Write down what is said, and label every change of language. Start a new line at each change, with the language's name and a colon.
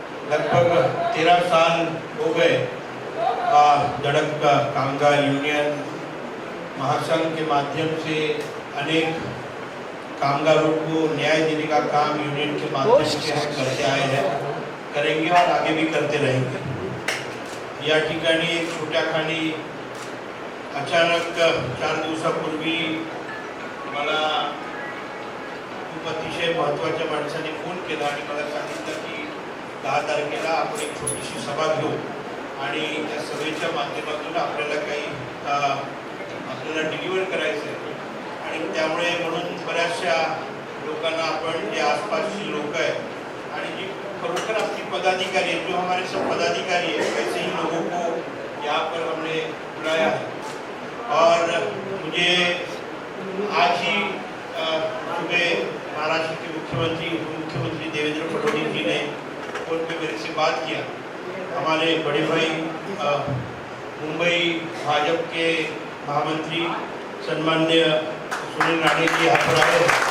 Hindi: लगभग 13 साल हो गए सड़क कामगार यूनियन महासंघ के माध्यम से अनेक कामगारों को न्याय देने का काम यूनियन के माध्यम से हम करते आए हैं, करेंगे और आगे भी करते रहेंगे।
Marathi: या ठिकाणी एक छोट्या खाणी अचानक 4 दिवसापूर्वी मला खूप अतिशय महत्त्वाच्या माणसाने फोन केला आणि मला सांगितलं की 10 तारखेला आपण एक छोटीशी सभा घेऊ आणि त्या सभेच्या माध्यमातून आपल्याला काही आपल्याला डिलिव्हर करायचं आहे आणि त्यामुळे म्हणून बऱ्याचशा लोकांना आपण जे आसपासची लोक आहेत आणि जी खरोखर अपनी पदाधिकारी है,
Hindi: जो हमारे सब पदाधिकारी है, वैसे ही लोगों को यहाँ पर हमने बुलाया है। और मुझे आज ही सुबह महाराष्ट्र के मुख्यमंत्री मुख्यमंत्री देवेंद्र फडणवीस जी ने फोन पे मेरे से बात किया। हमारे बड़े भाई मुंबई भाजपा के महामंत्री सम्मान्य सुनील राणे जी यहाँ पर आए।